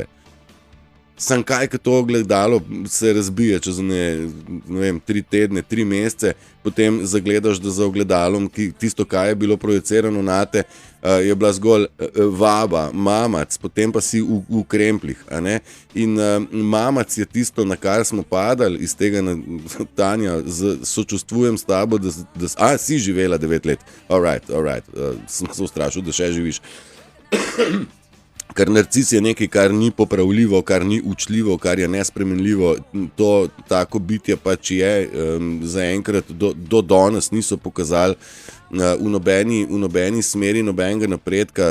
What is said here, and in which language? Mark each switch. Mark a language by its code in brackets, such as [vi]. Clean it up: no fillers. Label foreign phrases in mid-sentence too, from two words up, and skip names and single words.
[sl] Sam kaj, ko to ogledalo se razbije čez ne vem, 3 tedne, 3 mesece, potem zagledaš, da za ogledalom tisto, kaj je bilo projicirano nate, je bila zgolj vaba, mamac, potem pa si v krempljih. A ne? In mamac je tisto, na kar smo padali, iz tega, Tanja, sočustvujem s tabo, da si živela 9 let. [en] All right, [sl] sem se ustrašil, da še živiš. Ker narcis je nekaj, kar ni popravljivo, kar ni učljivo, kar je nespremenljivo. To tako bitje pač je, zaenkrat do danes niso pokazali v nobeni smeri nobenega napredka.